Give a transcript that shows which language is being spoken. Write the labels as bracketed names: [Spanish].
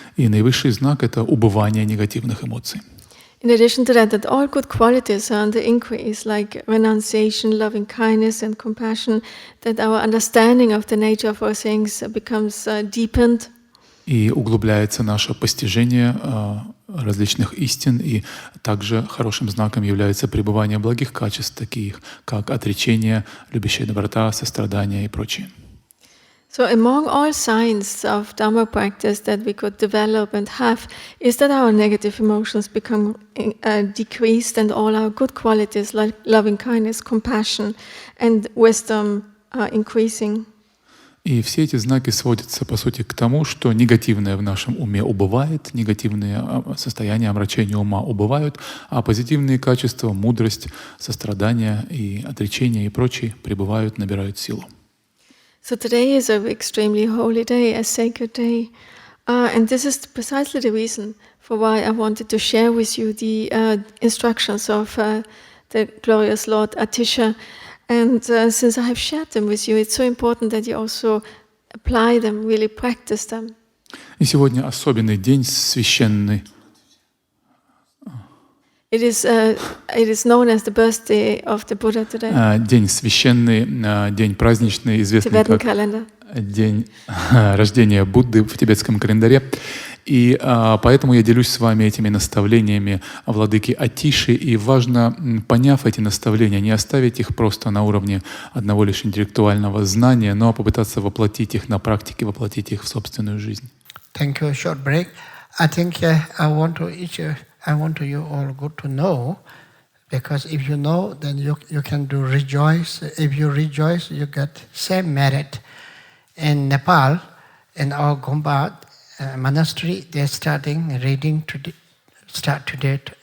[Russian] И наивысший знак — это убывание негативных эмоций. [English] In addition to that all good qualities are on the increase, like renunciation, loving kindness, and compassion, that our understanding of the nature of all things becomes deepened. [Russian] И углубляется наше постижение различных истин, и также хорошим знаком является пребывание благих качеств, таких как отречение, любящая доброта, сострадание и прочее. [English] So among all signs of Dhamma practice that we could develop and have is that our negative emotions become decreased and all our good qualities like loving kindness, compassion and wisdom are increasing. [Russian] И все эти знаки сводятся, по сути, к тому, что негативное в нашем уме убывает, негативные состояния омрачения ума убывают, а позитивные качества, мудрость, сострадание и отречение и прочие пребывают, набирают силу. [English] So today is an extremely holy day, a sacred day. And this is precisely the reason for why I wanted to share with you the instructions of the glorious Lord Atisha. And since I have shared them with you, it's so important that you also apply them, really practice them. [Russian] И сегодня особенный день, священный. [English] It is known as the birthday of the Buddha today. [Russian] День священный, день праздничный, известный как день рождения Будды в тибетском календаре. И поэтому я делюсь с вами этими наставлениями владыки Атиши. И важно, поняв эти наставления, не оставить их просто на уровне одного лишь интеллектуального знания, но попытаться воплотить их на практике, воплотить их в собственную жизнь. [English] Thank you. Short break. I think I want you all good to know, because if you know, then you can do rejoice. If you rejoice, you get same merit. In Nepal, in our Gomba monastery, they're starting reading start today.